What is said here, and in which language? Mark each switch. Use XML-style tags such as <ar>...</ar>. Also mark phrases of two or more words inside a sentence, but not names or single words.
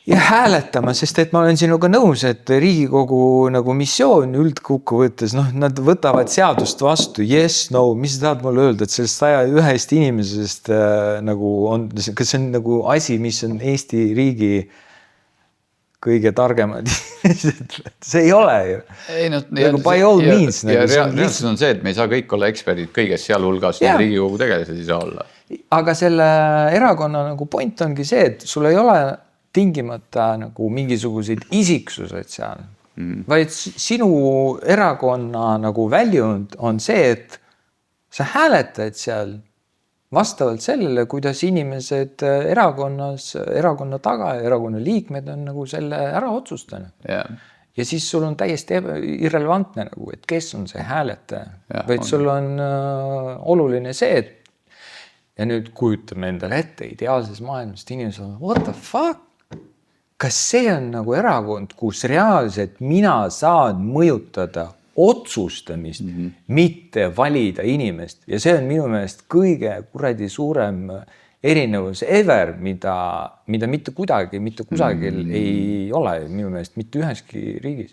<et>ja hääletama, sest et ma olen sinuga nõus, et Riigikogu nagu missioon üldkokkuvõttes, noh, nad võtavad seadust vastu, yes, no, mis sa tahad mulle öelda, et sellest 101 inimesest nagu on, kas see on nagu asi, mis on Eesti riigi kõige targemad see ei ole ju. Ei, no,</et> <en>nagu by all means.</en> <et>Ja reaalsus on see, et me ei saa kõik olla eksperdid kõiges, sealhulgas Riigikogu tegelased ei saa olla. Aga selle erakonna nagu point ongi see, et sul ei ole tingimata nagu mingisuguseid isiksused seal, vaid sinu erakonna nagu väljund on see, et sa hääletad seal vastavalt sellele, kuidas inimesed erakonna taga ja erakonna liikmed on nagu selle ära otsustanud. Yeah. Ja siis sul on täiesti irrelevantne nagu, et kes on see hääletaja, vaid sul on oluline see, et ja nüüd kujutame endale ette ideaalses maailmas, inimesed on,</et> <en>what the fuck?</en> <et>Kas see on nagu erakond, kus reaalselt mina saan mõjutada otsustamist, mitte valida inimest. Ja see on minu meelest kõige kuradi suurem erinevus ever, mida mitte kusagil ei ole minu meelest mitte üheski riigis.</et>